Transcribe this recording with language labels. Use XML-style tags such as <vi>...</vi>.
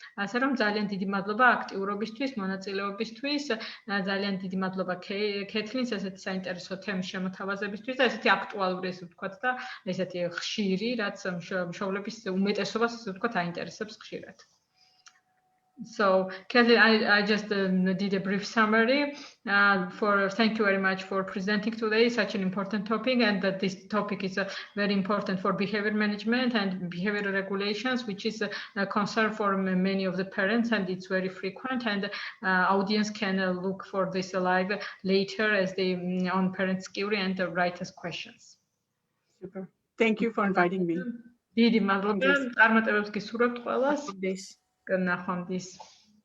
<ka>ასე რომ ძალიან დიდი მადლობა აქტიურობისთვის, მონაწილეობისთვის, ძალიან დიდი მადლობა ქეთლინს ესეთი საინტერესო თემის შემოთავაზებისთვის და ესეთი აქტუალური ესე ვთქვათ და ესეთი ხშირი, რაც მშობლების უმეტესობას ესე ვთქვათ აინტერესებს ხშირად.</ka> <en>So, Kathleen, I just did a brief summary. Thank you very much for presenting today such an important topic, and that this topic is very important for behavior management and behavior regulations, which is a concern for many of the parents, and it's very frequent. And audience can look for this live later as they on Parents Query and write us questions. Super. Thank you for inviting me.</en> <ka>დიდი მადლობა. წარმატებებს გისურვებთ ყველას.</ka> <en>Good night.</en>